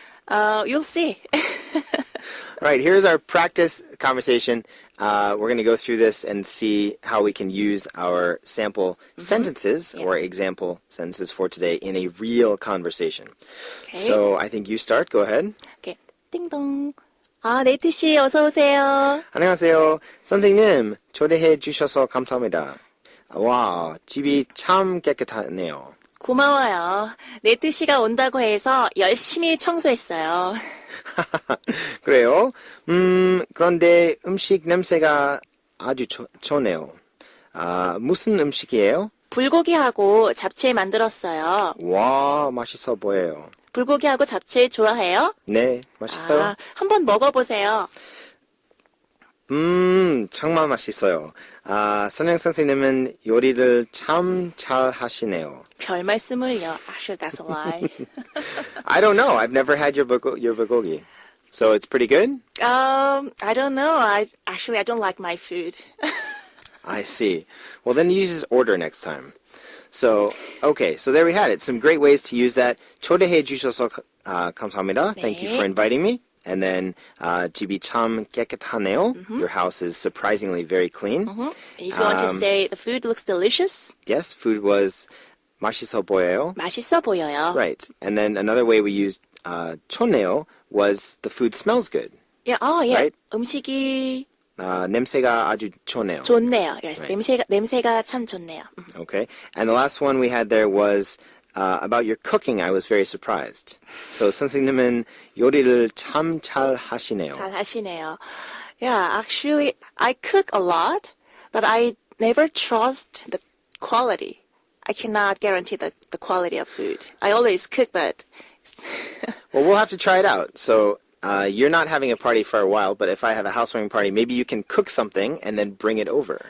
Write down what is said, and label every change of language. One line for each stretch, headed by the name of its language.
English: You'll see. All right, here's our practice conversation. We're going to go through this and see how we can use our sample sentences or example sentences for today in a real conversation. Okay. So I think you start. Go ahead.
Korean: Okay. 띵동. 아, 네이트 씨 어서 오세요. 안녕하세요. 선생님, 초대해 주셔서 감사합니다. 와, 집이 참 깨끗하네요. 고마워요. 네이트 씨가 온다고 해서 열심히 청소했어요. 그래요? 그런데 음식 냄새가 아주 좋네요. 무슨 음식이에요? 불고기하고 잡채 만들었어요. 와, 맛있어 보여요. 불고기하고 잡채 좋아해요? 네, 맛있어요. 아, 한번 먹어보세요. 정말 맛있어요. 선영 선생님은 요리를 참 잘 하시네요. 별 말씀을요.
English: Actually, that's a lie. I don't know. I've never had your bulgogi. So it's pretty good? I don't know. I don't like my food. I see. Well, then you just order next time. So, okay, so there we had it. Some great ways to use that.
Korean: 초대해 주셔서 감사합니다.
English: Thank you for inviting me.
Korean: And then, 집이 참 깨끗하네요.
English: Your house is surprisingly very clean. If you want to say the food looks delicious, Yes, food was
Korean: 맛있어 보여요. 맛있어 보여요.
English: Right. And then another way we used 좋네요 was the food smells good. Yeah, yeah. Right?
Korean: 음식이 냄새가 아주 좋네요. 좋네요. Yes,
English: Right.
Korean: 냄새가 참 좋네요.
English: Okay. And the last one we had there was about your cooking. I was very surprised.
Korean: So 선생님은 요리를 참 잘 하시네요. 잘 하시네요.
English: Yeah, actually, I cook a lot, but I never trust the quality. I cannot guarantee the quality of food. I always cook, but Well, we'll have to try it out. So you're not having a party for a while, but if I have a housewarming party, maybe you can cook something and then bring it over.